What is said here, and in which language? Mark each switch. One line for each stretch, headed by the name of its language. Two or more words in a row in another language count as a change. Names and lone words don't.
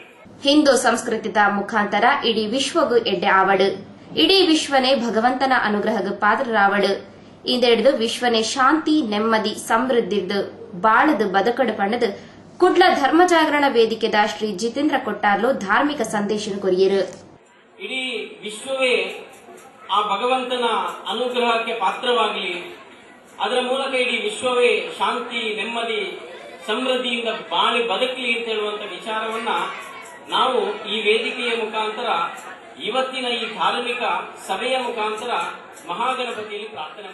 Tulu: ಹಿಂದೂ ಸಂಸ್ಕೃತಿದ ಮುಖಾಂತರ ಇಡೀ ವಿಶ್ವಗೂ ಎಡ್ಡೆ ಆವಡು. ಇಡೀ ವಿಶ್ವನೇ ಭಗವಂತನ ಅನುಗ್ರಹಗ ಪಾತ್ರರಾವಡು. ಇಂದೆಡ್ದು ವಿಶ್ವನೇ ಶಾಂತಿ, ನೆಮ್ಮದಿ, ಸಮೃದ್ಧಿರ್ದು ಬಾಳದು ಬದುಕಡು ಪಂಡದು ಕುಡ್ಲ ಧರ್ಮ ಜಾಗರಣ ವೇದಿಕೆದ ಶ್ರೀ ಜಿತೇಂದ್ರ ಕೊಟ್ಟಾರ್ಲು ಧಾರ್ಮಿಕ ಸಂದೇಶ ಕೊರಿಯರು.
Kannada: ಇಡೀ ವಿಶ್ವವೇ ಆ ಭಗವಂತನ ಅನುಗ್ರಹಕ್ಕೆ ಪಾತ್ರವಾಗಲಿ, ಅದರ ಮೂಲಕ ಇಡೀ ವಿಶ್ವವೇ ಶಾಂತಿ, ನೆಮ್ಮದಿ, ಸಮೃದ್ಧಿಯಿಂದ ಬಾಳಿ ಬದುಕಲಿ ಅಂತ ಹೇಳುವಂತ ವಿಚಾರವನ್ನ ನಾವು ಈ ವೇದಿಕೆಯ ಮುಖಾಂತರ ಇವತ್ತಿನ ಈ ಧಾರ್ಮಿಕ ಸಭೆಯ ಮುಖಾಂತರ ಮಹಾಗಣಪತಿಯಲ್ಲಿ ಪ್ರಾರ್ಥನೆ.